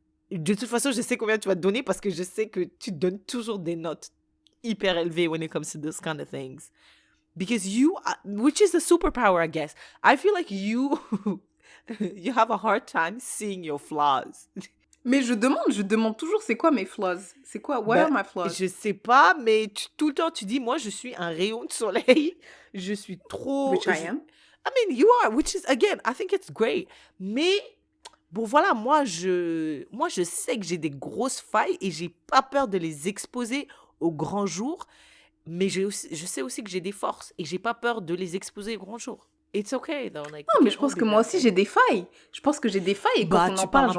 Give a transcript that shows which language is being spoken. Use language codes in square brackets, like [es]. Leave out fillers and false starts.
[fr] De toute façon, je sais combien tu vas te donner parce que je sais que tu donnes toujours des notes hyper élevées [en] when it comes to those kind of things. Because which is a superpower, I guess. I feel like you have a hard time seeing your flaws. [fr] Mais je demande toujours c'est quoi mes flaws? C'est quoi? [en] What are my flaws? [fr] Je sais pas, mais tout le temps tu dis moi je suis un rayon de soleil. Je suis trop. [en] Which I am. I mean, you are, which is again, I think it's great. [fr] Mais bon voilà, moi je sais que j'ai des grosses failles et j'ai pas peur de les exposer au grand jour. Mais je sais aussi que j'ai des forces et j'ai pas peur de les exposer au grand jour. [en] It's okay though. Like, [fr] non, mais je pense que moi aussi j'ai des failles. Je pense que j'ai des failles et quand on en parle,